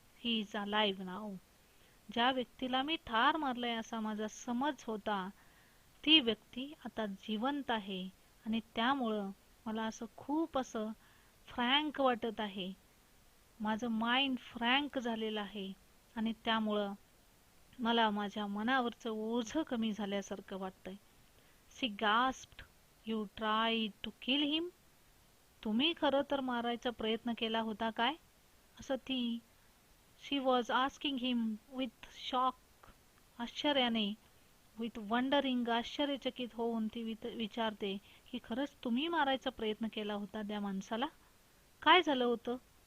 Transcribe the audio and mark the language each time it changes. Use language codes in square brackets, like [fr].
[en] He is alive now. [mr] ज्या व्यक्तीला मी ठार मारलंय असा माझा समज होता, ती व्यक्ती आता जिवंत आहे. आणि त्यामुळं मला असं खूप असं फ्रँक वाटत आहे. माझं माइंड फ्रँक झालेलं आहे. आणि त्यामुळं मला माझ्या मनावरचं ओझं कमी झाल्यासारखं वाटतंय. [en] She gasped, you tried to kill him. [mr] तुम्ही खरं तर मारायचा प्रयत्न केला होता काय? असं ती [en] she was asking him with shock, [mr] आश्चर्याने, [en] with wondering, [mr] आश्चर्यचकित होऊन ती विचारते की खरंच तुम्ही मारायचा प्रयत्न केला होता त्या माणसाला? काय झालं होतं?